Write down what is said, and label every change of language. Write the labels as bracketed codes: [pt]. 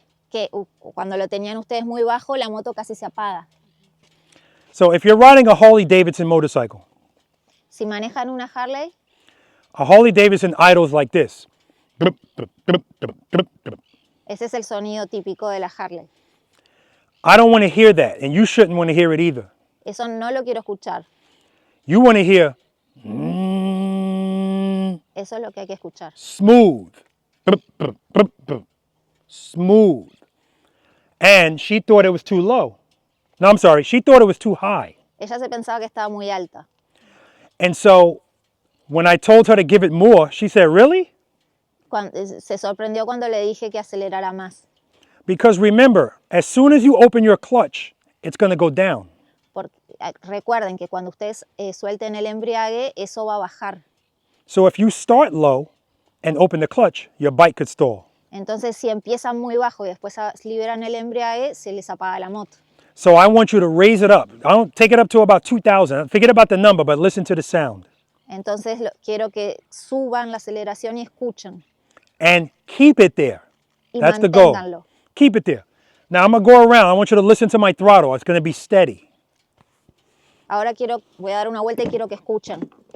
[es] Que cuando lo tenían ustedes muy bajo, la moto casi se apaga. [en] So if you're riding a Harley-Davidson motorcycle, [es] Si manejan una Harley, [en] a Harley-Davidson idles like this. [es] ese es el sonido típico de la Harley. [en] I don't want to hear that, and you shouldn't want to hear it either. [es] Eso no lo quiero escuchar. [en] You want to hear [es] Eso es lo que hay que escuchar. [en] smooth. Smooth. And she thought it was too low. No, I'm sorry. She thought it was too high. [es] Ella se pensaba que estaba muy alta. [en] And so when I told her to give it more, she said, really? [es] Se sorprendió cuando le dije que acelerara más. [en] Because remember, as soon as you open your clutch, it's going to go down. [es] Porque, recuerden que cuando ustedes suelten el embriague, eso va a bajar. [en] So if you start low and open the clutch, your bike could stall. [es] Entonces, si empiezan muy bajo y después liberan el embriague, se les apaga la moto. [en] So I want you to raise it up. I don't take it up to about 2,000. Forget about the number, but listen to the sound. [es] Entonces, quiero que suban la aceleración y escuchen. [en] And keep it there. [es] Y [en] That's the goal. [es] manténganlo. [en] Keep it there. Now I'm going to go around. I want you to listen to my throttle. It's going to be steady. [es] Ahora voy a dar una vuelta y quiero que escuchen.